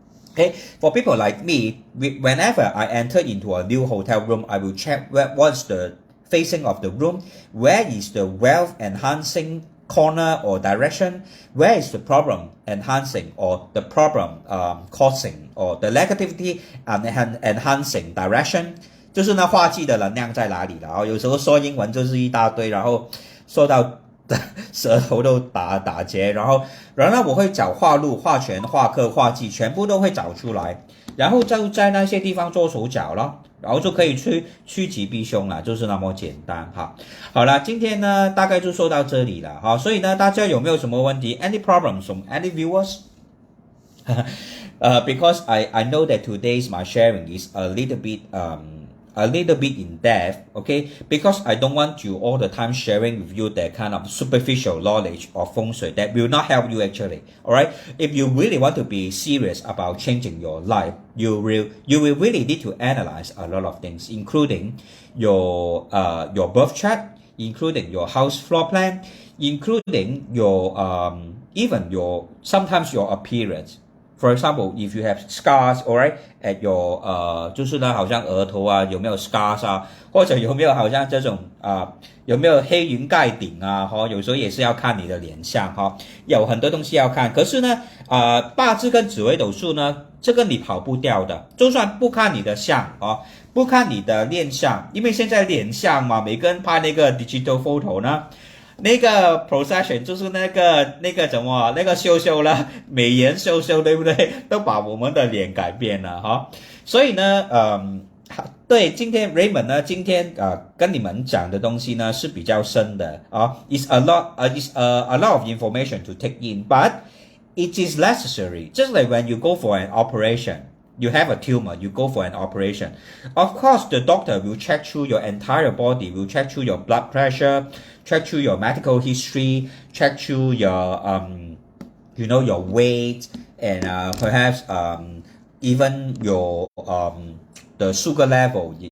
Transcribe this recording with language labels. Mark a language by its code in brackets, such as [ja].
[en] Okay, for people like me, whenever I enter into a new hotel room, I will check what's the facing of the room, where is the wealth enhancing corner or direction, where is the problem enhancing or the problem causing or the negativity enhancing direction. [zh] 就是那化忌的能量在哪里了啊？有时候说英文就是一大堆，然后说到舌头都打结，然后呢我会找化禄、化权、化克、化忌，全部都会找出来，然后就在那些地方做手脚咯，然后就可以趋吉避凶了，就是那么简单哈。好了，今天呢大概就说到这里了哈，所以呢大家有没有什么问题 ？ [en] Any problems from any viewers? Because I know that today's my sharing is a little bit in depth, okay? Because I don't want you all the time sharing with you that kind of superficial knowledge of feng shui that will not help you actually, all right? If you really want to be serious about changing your life, you will really need to analyze a lot of things, including your birth chart, including your house floor plan, including your even sometimes your appearance. For example, if you have scars, alright, at your [zh] 就是呢，好像额头啊，有没有 scars 啊，或者有没有好像这种有没有黑云盖顶啊？有时候也是要看你的脸相有很多东西要看。可是呢，八字跟紫微斗数呢，这个你跑不掉的，就算不看你的相不看你的脸相，因为现在脸相嘛，每个人拍那个 digital photo 呢。那个 procession 就是那个怎么那个秀了，美颜秀，对不对？都把我们的脸改变了所以呢，对，今天 Raymond 呢，今天跟你们讲的东西呢是比较深的 [en] is a lot of information to take in, but it is necessary. Just like when you go for an operation. You have a tumor, you go for an operation. Of course, the doctor will check through your entire body, will check through your blood pressure, check through your medical history, check through your, your weight, and perhaps even your the sugar level.